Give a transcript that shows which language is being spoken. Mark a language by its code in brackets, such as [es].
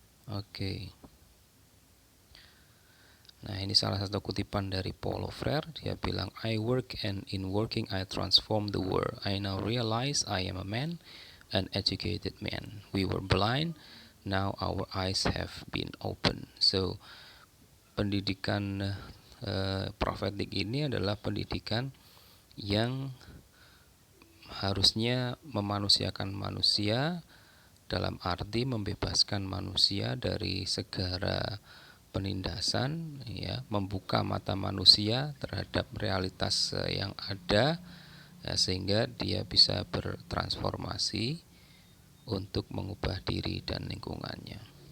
[id] Oke. Nah, ini salah satu kutipan dari Paulo Freire. Dia bilang, [en] I work and in working I transform the world. I now realize I am a man, an educated man. We were blind, now our eyes have been open. [id] So, pendidikan profetik ini adalah pendidikan yang harusnya memanusiakan manusia, dalam arti membebaskan manusia dari segala penindasan, ya, membuka mata manusia terhadap realitas yang ada, ya, sehingga dia bisa bertransformasi untuk mengubah diri dan lingkungannya.